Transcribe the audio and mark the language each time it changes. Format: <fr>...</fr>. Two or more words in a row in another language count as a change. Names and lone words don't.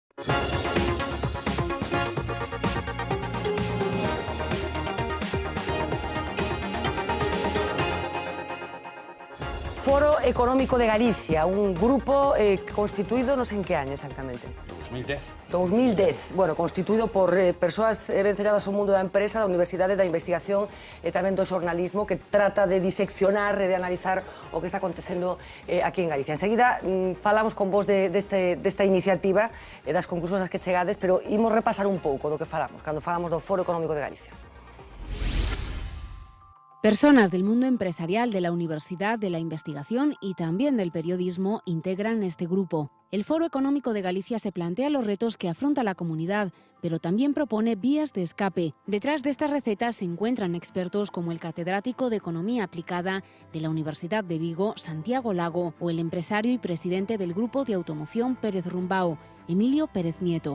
<es>Foro Económico de Galicia, un grupo constituído, no sé en qué año exactamente. 2010. 2010, bueno,</es> <gl>constituído por persoas vencelladas ao mundo da empresa, da universidade, da investigación e tamén do xornalismo, que trata de diseccionar e de analizar o que está acontecendo aquí en Galicia. Enseguida falamos con vos desta iniciativa e das conclusións ás que chegades, pero imos repasar un pouco do que falamos cando falamos do Foro Económico de Galicia.</gl> <es>Personas del mundo empresarial, de la universidad, de la investigación y también del periodismo integran este grupo. El Foro Económico de Galicia se plantea los retos que afronta la comunidad, pero también propone vías de escape. Detrás de estas recetas se encuentran expertos como el catedrático de Economía Aplicada de la Universidad de Vigo, Santiago Lago, o el empresario y presidente del Grupo de Automoción Pérez Rumbao, Emilio Pérez Nieto.</es>